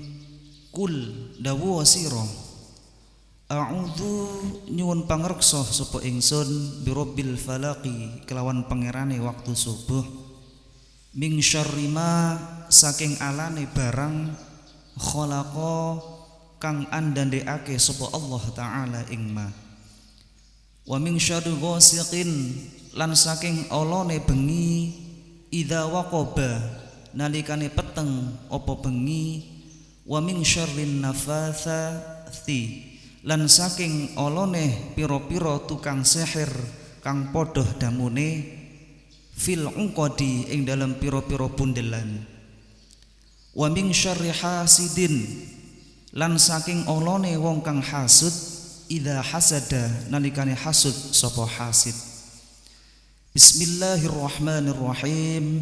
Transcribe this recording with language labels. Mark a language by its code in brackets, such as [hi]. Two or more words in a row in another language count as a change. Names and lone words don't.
[jv] Kul dawu sira a'udzu nyuwun pangreksa sapa ingsun [ar] birabbil falaqi [jv] kelawan pangerane waktu subuh [ar] min syarri ma [jv] saking alane barang khalaqa kang andandekake sapa Allah Ta'ala ing ma [ar] wa min syarri ghasiqin [jv] lan saking olone bengi [ar] idza waqaba [jv] nalikane peteng apa bengi [ar] wa min syarrin nafathati [jv] lan saking olone pira-pira tukang sihir kang padha damune [ar] fil uqadi [jv] ing dalam pira-pira bundelan [ar] wa min syarri hasidin [jv] lan saking olone wong kang hasud [ar] idza hasada [jv] nalikane hasud sapa hasid Bismillahirrahmanirrahim.